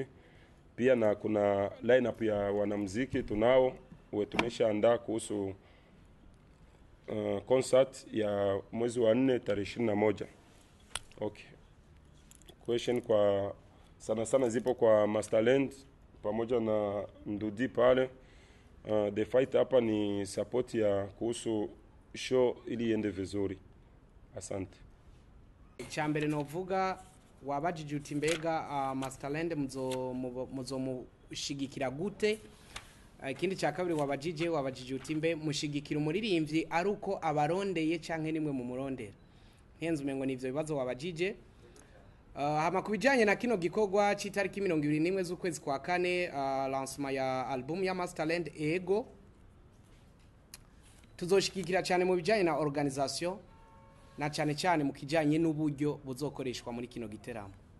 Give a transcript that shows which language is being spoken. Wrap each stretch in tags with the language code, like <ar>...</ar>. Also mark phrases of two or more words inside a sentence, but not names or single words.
<sw>Pia na kuna lineup ya wanamuziki tunao tumeshaandaa kuhusu concert ya mwezi wa 4 tarehe 21. Okay. Question kwa sana zipo kwa Masterland pamoja na Ndudi pale.</sw> <en>The fight</en> <sw>hapa ni support ya kuhusu show ili iende vizuri. Asante.</sw> <rn>Icyambere novuga wabajije uti mbega Masterland muzo mushigikira gute. Ikindi cya kabiri wabajije uti mbe mushigikira umuririmbyi ari uko abarondeye canke nimwe mu murondera. Ntenze umengo nivyo bibazo wabajije. Hama kubijanye na kino gikorwa citariki 21 z'ukwezi kwa 4, lancement ya album ya Masterland ego tuzoshikikira cyane mu bijanye na organisation na cyane mu kijanye n'uburyo buzokoreshwa muri kino giteramo.</rn>